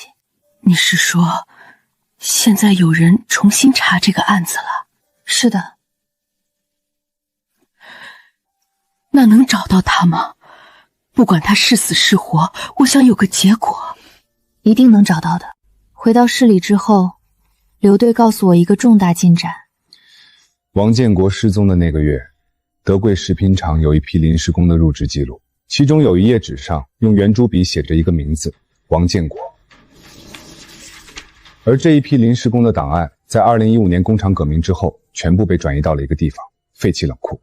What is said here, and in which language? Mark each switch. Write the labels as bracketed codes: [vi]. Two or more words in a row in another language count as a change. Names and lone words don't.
[zh] 你是說，現在有人重新查這個案子了？是的。那能找到他嗎？不管他是死是活，我想有個結果。一定能找到的。回到市里之後，劉队告訴我一個重大進展。王建國失蹤的那個月，德貴食品廠有一批臨時工的入職記錄，其中有一頁紙上用圓珠筆寫着一個名字：王建國。而這一批臨時工的檔案，在2015年工廠革命之後，全部被轉移到了一個地方——廢棄冷庫。